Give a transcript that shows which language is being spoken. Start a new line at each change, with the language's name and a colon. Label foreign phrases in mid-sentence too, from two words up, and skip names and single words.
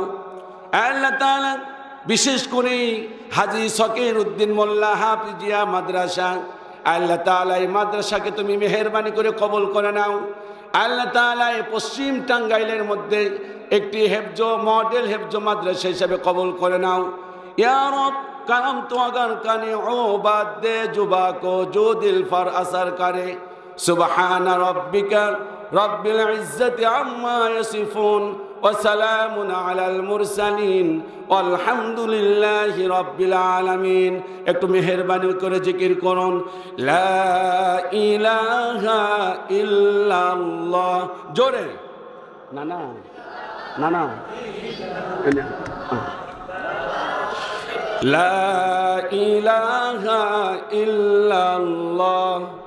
Bangla: আল্লাহ তাআলা বিশেষ করে হাজী শকির উদ্দিন মোল্লা হাফিজিয়া মাদ্রাসা, আল্লাহ তাআলা এই মাদ্রাসাকে তুমি মেহেরবানি করে কবুল করে নাও। আল্লাহ তাআলা এই পশ্চিম টাঙ্গাইলের মধ্যে একটি হেফজ মডেল হেফজ মাদ্রাসা হিসেবে কবুল করে নাও।
Arabic: يا رب
Urdu: करम तो अगर कने ओ बात दे जुबा को जो दिल फर असर करे।
Arabic: سبحان ربك رب العزة عما يصفون وسلام على المرسلين والحمد لله رب العالمين.
Bangla: একটু মেহেরবানি করে জিকির করুন
Arabic: لا إله إلا الله.
Bangla: জোরে না না না না
Arabic: لا إله إلا الله.